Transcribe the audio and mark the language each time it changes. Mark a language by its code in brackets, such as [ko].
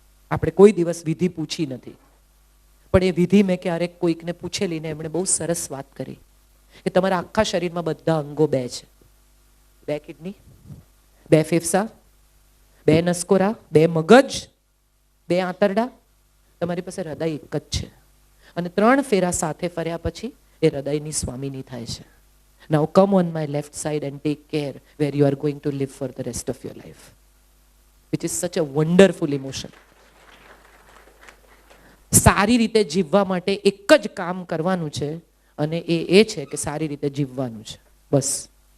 [gu] આપણે કોઈ દિવસ વિધિ પૂછી નથી, પણ એ વિધિ મેં ક્યારેક કોઈકને પૂછેલી ને એમણે બહુ સરસ વાત કરી કે તમારા આખા શરીરમાં બધા અંગો 2 છે. 2 કિડની, 2 ફેફસા, 2 નસકોરા, 2 મગજ, 2 આંતરડા. તમારી પાસે હૃદય એક જ છે, અને 3 ફેરા સાથે ફર્યા પછી એ હૃદયની સ્વામીની થાય છે. [en] Now come on my left side and take care where you are going to live for the rest of your life, which is such a wonderful emotion. [gu] સારી રીતે જીવવા માટે એક જ કામ કરવાનું છે, અને એ છે કે સારી રીતે જીવવાનું છે, બસ.